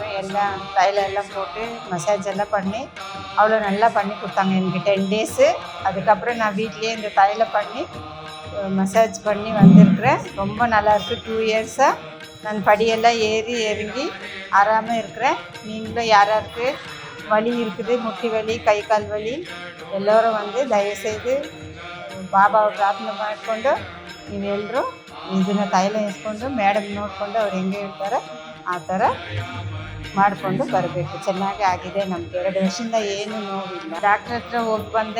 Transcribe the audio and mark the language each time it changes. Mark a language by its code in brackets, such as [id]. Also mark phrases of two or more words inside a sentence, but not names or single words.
[ta] எல்லாம் தைலம் எல்லாம் போட்டு மசாஜ் எல்லாம் பண்ணி அவ்வளோ நல்லா பண்ணி கொடுத்தாங்க எனக்கு 10 டேஸு. அதுக்கப்புறம் நான் வீட்லேயே இந்த தைலம் பண்ணி மசாஜ் பண்ணி வந்திருக்கிறேன். ரொம்ப நல்லாயிருக்கு. 2 இயர்ஸாக நான் படியெல்லாம் ஏறி இறங்கி ஆறாமல் இருக்கிறேன். நீங்களும் யாராருக்கு வலி இருக்குது, முட்டி வலி, [kn] ಕೈ ಕಾಲು ವಲಿ, ಎಲ್ಲರೂ வந்து ದಯವಿಟ್ಟು ಬಾಬಾವ ಪ್ರಾರ್ಥನೆ ಮಾಡಿಕೊಂಡು ನೀವೆಲ್ಲರೂ ಇದನ್ನು ತೈಲ ಇಸ್ಕೊಂಡು ಮೇಡಮ್ ನೋಡಿಕೊಂಡು ಅವ್ರು ಹೆಂಗೆ ಹೇಳ್ತಾರೆ ಆ ಥರ ಮಾಡಿಕೊಂಡು ಬರಬೇಕು. ಚೆನ್ನಾಗಿ ಆಗಿದೆ. ನಮಗೆ 2 ವರ್ಷದಿಂದ ಏನೂ ನೋವಿಲ್ಲ. ಡಾಕ್ಟ್ರ್ ಹತ್ರ ಹೋಗಿ ಬಂದೆ.